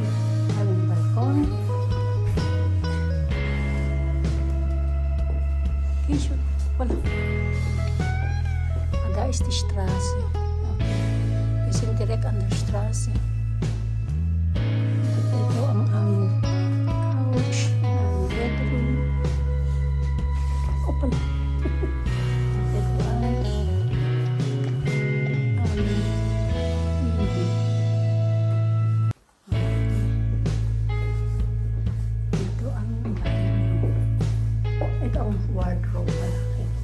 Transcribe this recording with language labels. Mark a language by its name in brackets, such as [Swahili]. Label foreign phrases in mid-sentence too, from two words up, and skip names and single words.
[Filipino] Aming balkon. Kisyo. Wala. [German] Da ist die Straße. Okay. Wir sind direkt an der Straße. [Filipino] Ito ang aming couch. Ang bedroom. Open. Ito ang wardrobe malaki.